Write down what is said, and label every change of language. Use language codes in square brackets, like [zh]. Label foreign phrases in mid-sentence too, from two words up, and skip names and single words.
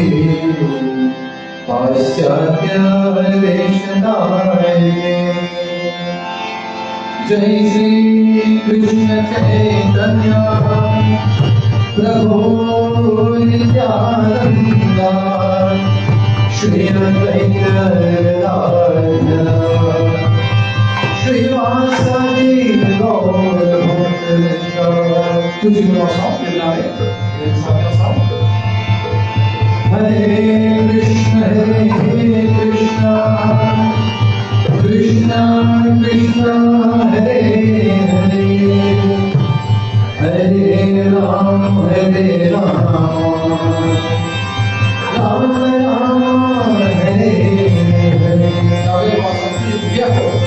[sa] पाश्चात्य वेशधारिणे जय श्री कृष्ण चैतन्य प्रभु नित्यानंद श्री अद्वैत गदाधर श्रीवासादि गौर भक्त। [fr] tous ensemble, ensemble. [sa] Hare Krishna, Krishna Krishna, Hare Hare, Hare Ram, Hare Ram, Ram Ram, Hare Hare. [fr] Allez, on va sortir bien.